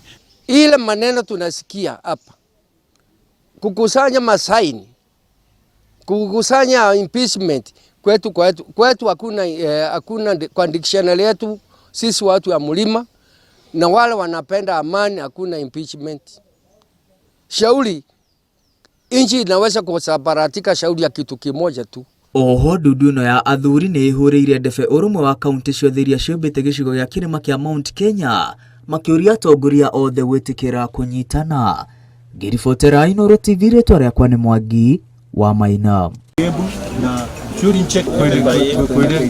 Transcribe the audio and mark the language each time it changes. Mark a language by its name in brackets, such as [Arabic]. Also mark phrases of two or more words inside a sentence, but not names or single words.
[Swahili] Ile maneno tunasikia hapa, kukusanya masaini, kukusanya impeachment, kwetu hakuna kwa dictionary yetu sisi watu ya mlima, na wale wanapenda amani, hakuna impeachment. Shauri inchi inaweza kusambaratika shauri ya kitu kimoja tu. [Kikuyu] Oho nduduno ya athuri ni ihuriire ndebe urumwe wa kaunti ciothe iria ciumbite gicigo gia kirima kia Mount Kenya makiuria atongoria othe gwitikira kunyitana. Ngiribotera Inooro TV, ritwa riakwa ni Mwangi wa Maina.